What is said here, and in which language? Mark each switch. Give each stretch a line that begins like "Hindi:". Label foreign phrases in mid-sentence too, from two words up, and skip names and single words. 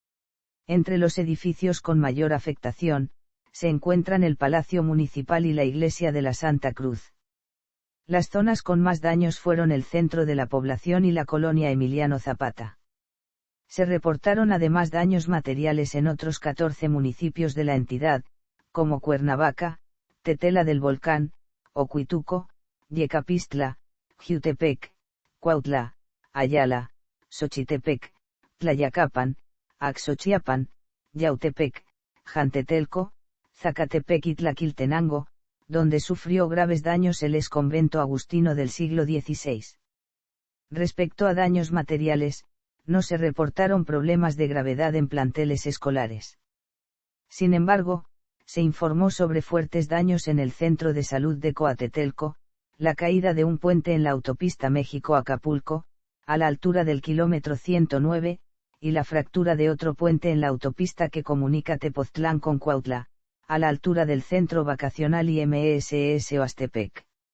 Spanish: Entre los edificios con mayor afectación, se encuentran el Palacio Municipal y la Iglesia de la Santa Cruz. Las zonas con más daños fueron el centro de la población y la colonia Emiliano Zapata. Se reportaron además daños materiales en otros 14 municipios de la entidad, como Cuernavaca, Tetela del Volcán, Ocuituco, Yecapistla, Jiutepec, Cuautla, Ayala, Xochitepec, Tlayacapan, Axochiapan, Yautepec, Jantetelco, Zacatepec y Tlaquiltenango, donde sufrió graves daños el exconvento agustino del siglo XVI. Respecto a daños materiales, no se reportaron problemas de gravedad en planteles escolares. Sin embargo, se informó sobre fuertes daños en el Centro de Salud de Coatetelco, la caída de un puente en la autopista México-Acapulco, a la altura del kilómetro 109, y la fractura de otro puente en la autopista que comunica Tepoztlán con Cuautla, a la altura del centro vacacional IMSS Oastepec.